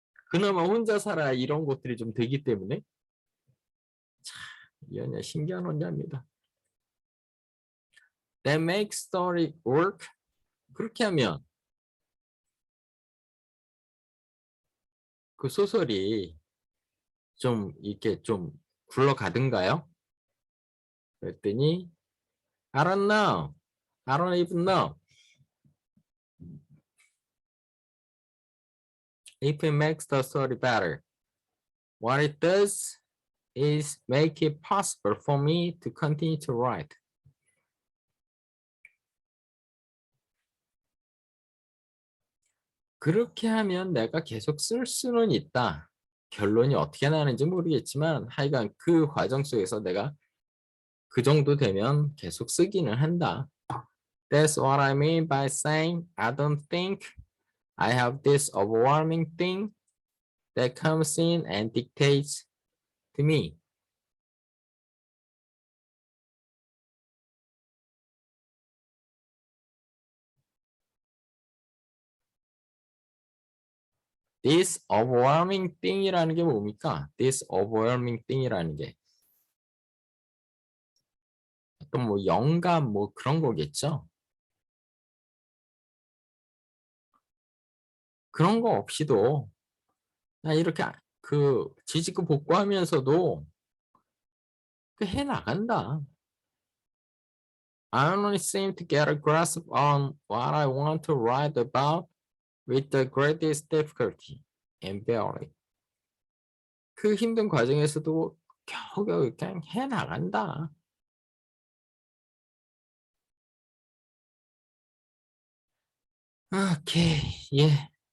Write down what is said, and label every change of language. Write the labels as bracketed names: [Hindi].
[Korean] 그나마 혼자 살아 이런 것들이 좀 되기 때문에 참 이 언니 신기한 언니입니다. [English] That makes story work. [Korean] 그렇게 하면 그 소설이 좀 이렇게 좀 굴러가든가요? 그랬더니 [English] I don't know. I don't even know. If it makes the story better. What it does is make it possible for me to continue to write. [Korean] 그렇게 하면 내가 계속 쓸 수는 있다. 결론이 어떻게 나는지 모르겠지만 하여간 그 과정 속에서 내가 그 정도 되면 계속 쓰기는 한다. [English] That's what I mean by saying I don't think I have this overwhelming thing that comes in and dictates to me. This overwhelming thing [Korean] 이라는 게 뭡니까? [English] This overwhelming thing [Korean] 이라는 게 어떤 뭐 영감 뭐 그런 거겠죠? 그런 거 없이도 나 이렇게 그 지지고 복구하면서도 그 해 나간다. [English] I only seem to get a grasp on what I want to write about with the greatest difficulty and barely. [Korean] 그 힘든 과정에서도 겨우겨우 그냥 해 나간다. 오케이, 예.